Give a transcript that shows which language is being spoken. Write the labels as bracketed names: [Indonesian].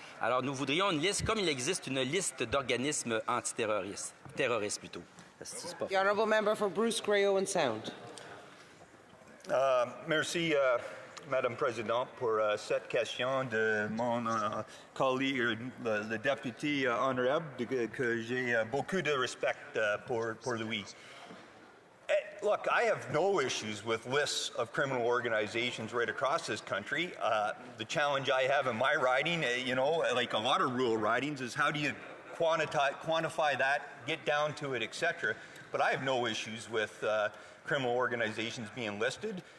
[French] Alors, nous voudrions une liste, comme il existe une liste d'organismes antiterroristes, terroristes plutôt. [English] The Honourable Member for Bruce-Grey-Owen Sound. [French] Merci, Madame Présidente, pour cette question de mon collègue, le député honorable, que j'ai beaucoup de respect pour lui. [English] Look, I have no issues with lists of criminal organizations right across this country. The challenge I have in my riding, like a lot of rural ridings, is how do you quantify that, get down to it, etc. But I have no issues with criminal organizations being listed.